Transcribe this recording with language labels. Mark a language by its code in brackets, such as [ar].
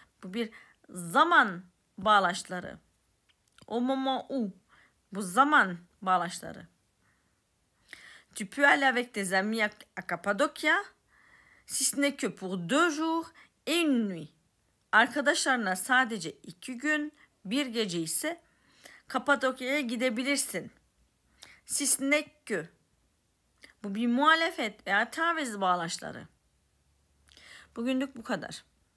[tr] Bu bir zaman bağlaçları. Au moment où. Bu zaman bağlaçları. [fr] Tu peux aller avec tes amis à Cappadocia, si ce n'est que pour 2 jours et une nuit. [tr] Arkadaşlarına sadece 2 gün, bir gece ise Kapadokya'ya gidebilirsin. Si ce n'est que. Bu bir muhalefet veya taviz bağlaçları. Bugünlük bu kadar.